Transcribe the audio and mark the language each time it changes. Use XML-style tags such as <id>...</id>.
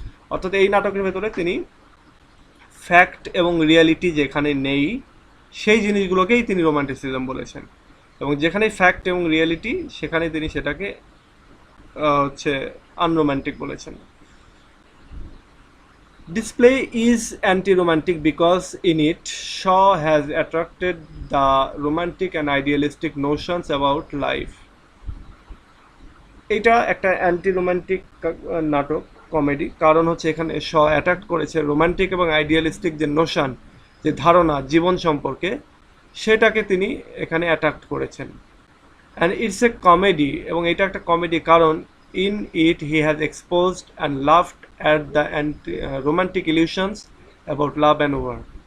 <bn>অর্থাৎ এই নাটকের ভেতরে তিনি ফ্যাক্ট এবং রিয়ালিটি যেখানে নেই, সেই জিনিসগুলোকেই তিনি রোমান্টিসিজম বলেছেন। এবং যেখানে ফ্যাক্ট এবং রিয়েলিটি সেখানে তিনি সেটাকে হচ্ছে আনরোম্যান্টিক বলেছেন।</bn> <en>This play is anti-romantic because in it Shaw has attracted the romantic and idealistic notions about life.</en> <bn>এটা একটা অ্যান্টি রোমান্টিক নাটক, কমেডি, কারণ হচ্ছে এখানে শ অ্যাট্রাক্ট করেছে রোমান্টিক এবং আইডিয়ালিস্টিক যে নোশন, যে ধারণা জীবন সম্পর্কে, সেটাকে তিনি এখানে অ্যাট্রাক্ট করেছেন।</bn> <en>and it's a comedy,</en> <bn>এবং এটা একটা কমেডি কারণ</bn> <en>In it he has exposed and laughed at the anti romantic illusions about love and war.</en>